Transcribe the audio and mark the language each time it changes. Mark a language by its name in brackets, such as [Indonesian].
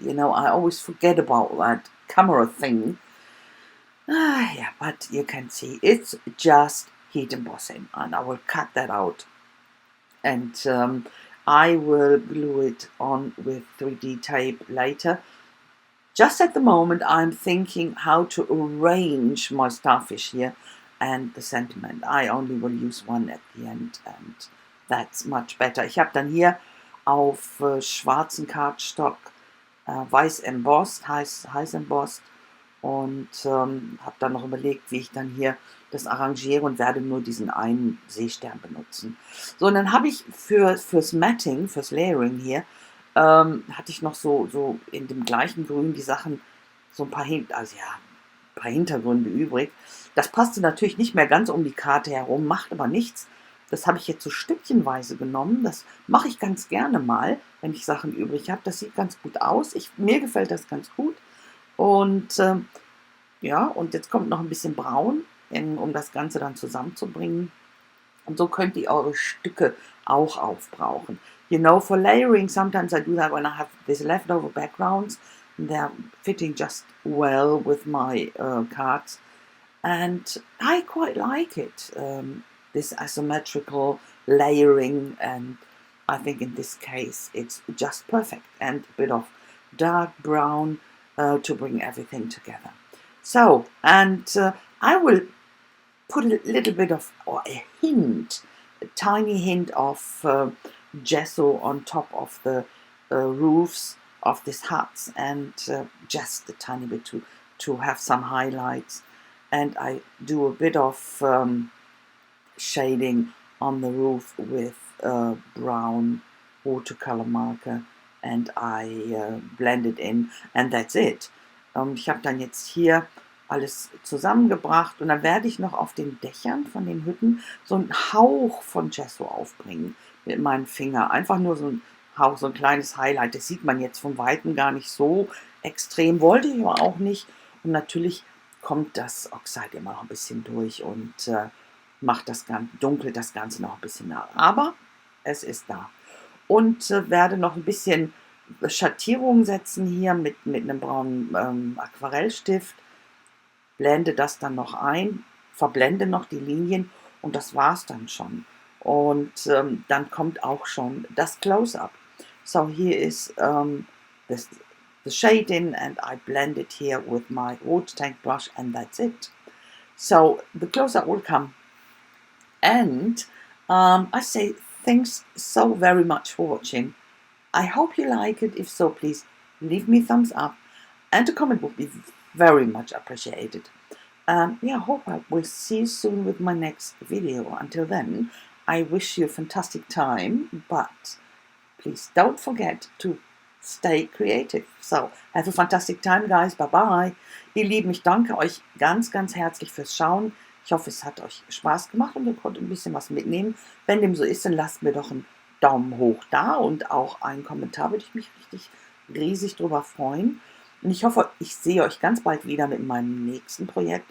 [English] I always forget about that camera thing. Yeah, but you can see it's just heat embossing, and I will cut that out, and I will glue it on with 3D tape later. Just at the moment, I'm thinking how to arrange my starfish here and the sentiment. I only will use one at the end, and that's much better. [German] Ich habe dann hier auf schwarzen Cardstock weiß embossed, heiß embossed, und habe dann noch überlegt, wie ich dann hier das arrangiere, und werde nur diesen einen Seestern benutzen. So, und dann habe ich fürs Matting, fürs Layering hier, hatte ich noch so in dem gleichen Grün die Sachen, so ein paar Hintergründe übrig. Das passte natürlich nicht mehr ganz um die Karte herum, macht aber nichts. Das habe ich jetzt so stückchenweise genommen. Das mache ich ganz gerne mal, wenn ich Sachen übrig habe. Das sieht ganz gut aus. Mir gefällt das ganz gut. Und und jetzt kommt noch ein bisschen Braun, um das Ganze dann zusammenzubringen. Und so könnt ihr eure Stücke auch aufbrauchen. [English] For layering, sometimes I do that when I have these leftover backgrounds. They're fitting just well with my cards. And I quite like it, this asymmetrical layering. And I think in this case, it's just perfect. And a bit of dark brown to bring everything together. So, and I will put a little bit of, or a tiny hint of gesso on top of the roofs of these huts, and just a tiny bit to have some highlights. And I do a bit of shading on the roof with brown watercolor marker, and I blend it in, and that's it. [German] Ich habe dann jetzt hier alles zusammengebracht, und dann werde ich noch auf den Dächern von den Hütten so einen Hauch von Gesso aufbringen mit meinem Finger. Einfach nur so ein Hauch, so ein kleines Highlight. Das sieht man jetzt von Weitem gar nicht so extrem, wollte ich aber auch nicht. Und natürlich kommt das Oxide immer noch ein bisschen durch und macht das Ganze, dunkelt das Ganze noch ein bisschen nach. Aber es ist da. Und werde noch ein bisschen Schattierung setzen hier mit einem braunen Aquarellstift. Blende das dann noch ein, verblende noch die Linien, und das war's dann schon. Und dann kommt auch schon das Close-Up. [English] So here is the shading, and I blend it here with my water tank brush, and that's it. So the close-up will come. And I say thanks so very much for watching. I hope you like it. If so, please leave me a thumbs up, and a comment would be very much appreciated. Hope I will see you soon with my next video. Until then, I wish you a fantastic time, but please don't forget to stay creative. So, have a fantastic time, guys. Bye-bye. [German] Ihr Lieben, ich danke euch ganz, ganz herzlich fürs Schauen. Ich hoffe, es hat euch Spaß gemacht und ihr konntet ein bisschen was mitnehmen. Wenn dem so ist, dann lasst mir doch einen Daumen hoch da und auch einen Kommentar, würde ich mich riesig drüber freuen. Und ich hoffe, ich sehe euch ganz bald wieder mit meinem nächsten Projekt.